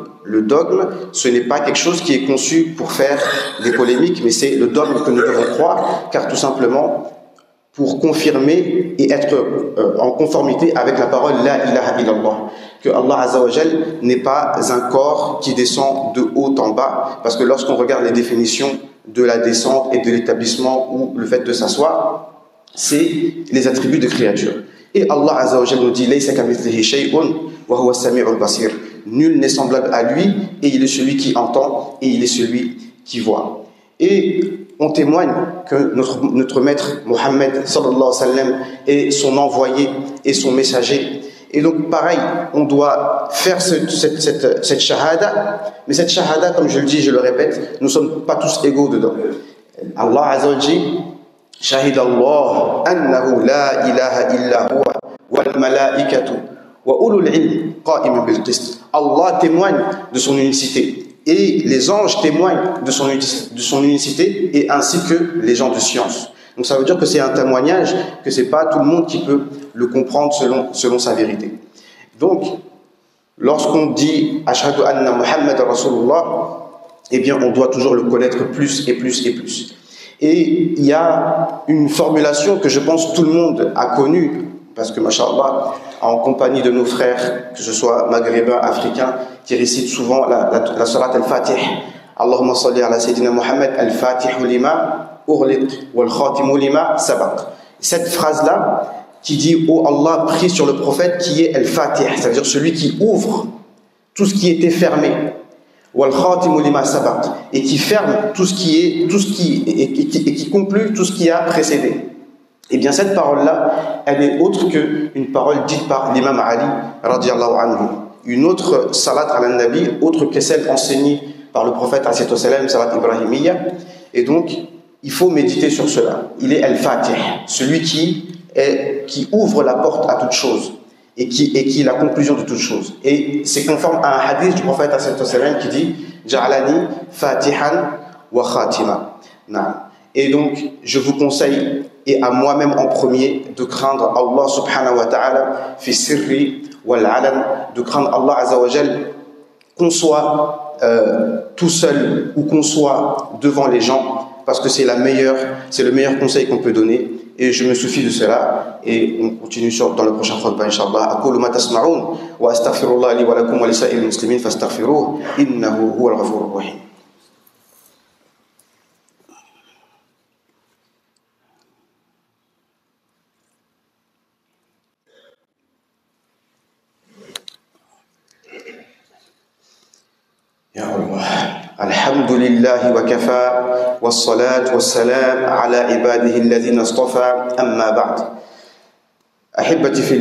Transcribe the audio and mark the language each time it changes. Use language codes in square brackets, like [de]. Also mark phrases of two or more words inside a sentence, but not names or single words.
[fr] Le dogme, ce n'est pas quelque chose qui est conçu pour faire des polémiques, mais c'est le dogme que nous devons croire, car tout simplement, pour confirmer et être en conformité avec la parole [ar] لا إله إلا الله, [fr] que Allah [ar] عز وجل [fr] n'est pas un corps qui descend de haut en bas, parce que lorsqu'on regarde les définitions de la descente et de l'établissement ou le fait de s'asseoir, c'est les attributs de créature. [ar] Et Allah عز وجل [fr] nous dit [ar] ليس كمثله شيء وهو السميع البصير. [fr] Nul n'est semblable à lui et il est celui qui entend et il est celui qui voit. Et on témoigne que notre maître Mohammed [ar] صلى الله عليه وسلم [fr] est son envoyé et son messager. Et donc pareil, on doit faire cette shahada, mais cette shahada, comme je le dis, je le répète, nous ne sommes pas tous égaux dedans. [ar] الله عز وجل شهد الله أنه لا إله إلا هو والملائكة وأولو العلم قائما بالقسط. [fr] Allah témoigne de son unicité. Et les anges témoignent de son unicité et ainsi que les gens de science. Donc ça veut dire que c'est un témoignage, que ce n'est pas tout le monde qui peut le comprendre selon sa vérité. Donc, lorsqu'on dit « [ar] أشهد أن محمد رسول الله », [fr] eh bien on doit toujours le connaître plus et plus et plus. Et il y a une formulation que je pense tout le monde a connue, parce que, masha'Allah, en compagnie de nos frères, que ce soit maghrébins, africains, qui récitent souvent la surat al-Fatih. [ar] اللهم صل على سيدنا محمد الفاتح لما أغلق والخاتم لما سبق. [fr] Cette phrase-là, qui dit « Oh Allah, prie sur le prophète qui est al-Fatih », c'est-à-dire celui qui ouvre tout ce qui était fermé, [ar] والخاتم لما سبق, [fr] et qui ferme tout ce qui conclut tout ce qui a précédé. Eh bien cette parole-là, elle est autre qu'une parole dite par l'imam Ali [ar] رضي الله عنه. [fr] Une autre [ar] صلاة على النبي, [fr] autre que celle enseignée par le prophète [ar] عليه السلام, الصلاة الإبراهيمية. [fr] Et donc, il faut méditer sur cela. Il est al-Fatih, celui qui ouvre la porte à toute chose et qui est la conclusion de toute chose. Et c'est conforme à un hadith du prophète [ar] عليه السلام [fr] qui dit « [ar] جعلني فاتحا وخاتما ». [fr] Et donc, je vous conseille, et à moi-même en premier, de craindre Allah [ar] سبحانه وتعالى في السر والعلن, [fr] de craindre Allah [ar] عز وجل, [fr] qu'on soit tout seul ou qu'on soit devant les gens, parce que c'est le meilleur conseil qu'on peut donner. Et je me suffis de cela, et on continue dans le prochain khutbah, inshallah. [ar] أقول ما تسمعون وأستغفر الله لي ولكم ولسائر المسلمين فاستغفروه إنه هو الغفور الرحيم. يا الله الحمد لله وكفى والصلاة والسلام على عباده الذين اصطفى أما بعد أحبتي في